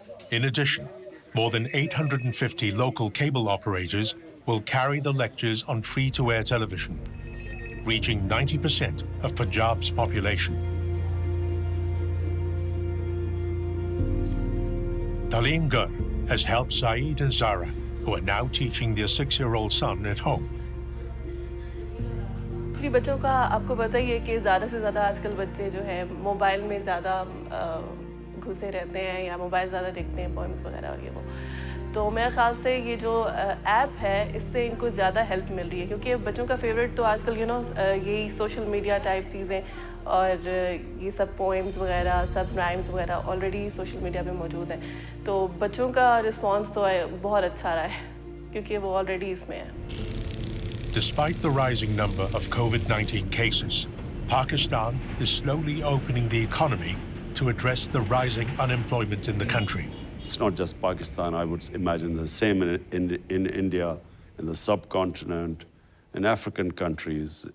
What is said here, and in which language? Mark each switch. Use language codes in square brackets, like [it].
[en] In addition, more than 850 local cable operators will carry the lectures on free-to-air television, reaching 90% of Punjab's population. Talim Ghar has helped Saeed and Zara, who are now teaching their 6-year-old son at home. [hi] बच्चों का आपको पता ही है कि ज़्यादा से ज़्यादा आजकल बच्चे जो है मोबाइल में ज़्यादा घुसे रहते हैं या मोबाइल ज़्यादा देखते हैं, पोएम्स वगैरह और ये वो. तो मेरे ख्याल से ये जो ऐप है इससे इनको ज़्यादा हेल्प मिल रही है क्योंकि बच्चों का फेवरेट तो आजकल यही सोशल मीडिया टाइप चीज़ें और ये सब पोएम्स वगैरह सब राइम्स वगैरह ऑलरेडी सोशल मीडिया पे मौजूद हैं. तो बच्चों का रिस्पांस तो बहुत अच्छा रहा है क्योंकि वो ऑलरेडी इसमें है. [en] Despite the rising number of COVID-19 cases, Pakistan is slowly opening the economy to address the rising unemployment in the country. It's not just Pakistan. I would imagine the same in India, in the subcontinent, in African countries.